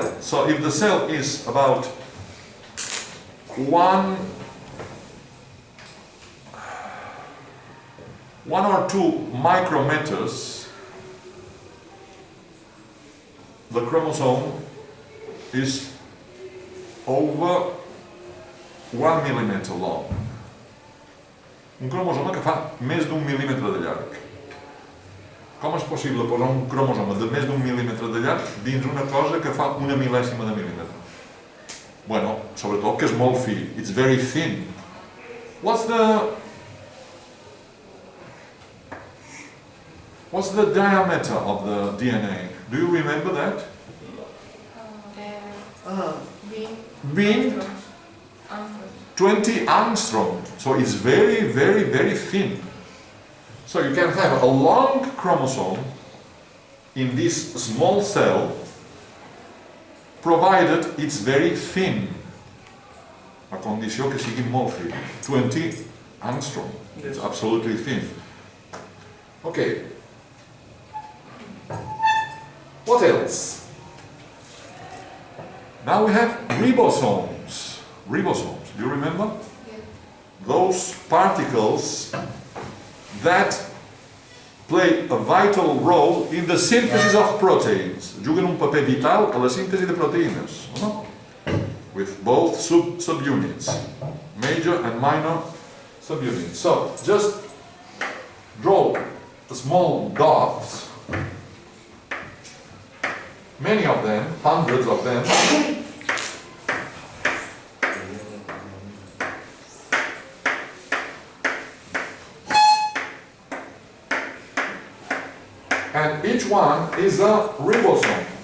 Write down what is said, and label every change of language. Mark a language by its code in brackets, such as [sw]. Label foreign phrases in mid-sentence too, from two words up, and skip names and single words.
[en] So if the cell is about 1 or 2 micrometers, the chromosome is over 1 millimeter long. [ca] Un cromosoma que fa més d'1 mil·límetre de llarg. Com és possible posar un cromosoma de més d'1 mil·límetre de llarg dins una cosa que fa una mil·lèsima de mil·límetre? Bueno, sobretot que és molt fi. [en] It's very thin. What's the diameter of the DNA? Do you remember that? Being 20 angstrom. So it's very, very, very thin. So you can have a long chromosome in this small cell, provided it's very thin. [ca] A condició que sigui molt fi. [en] 20 angstrom. It's absolutely thin. Okay. What else? Now we have ribosomes. Ribosomes, do you remember? Yes. Those particles that play a vital role in the synthesis of proteins. [ca] Juguen un paper vital a la síntesi de proteïnes, no? [en] With both subunits, major and minor subunits. So, just draw small dots, many of them, hundreds of them, and each one is a ribosome.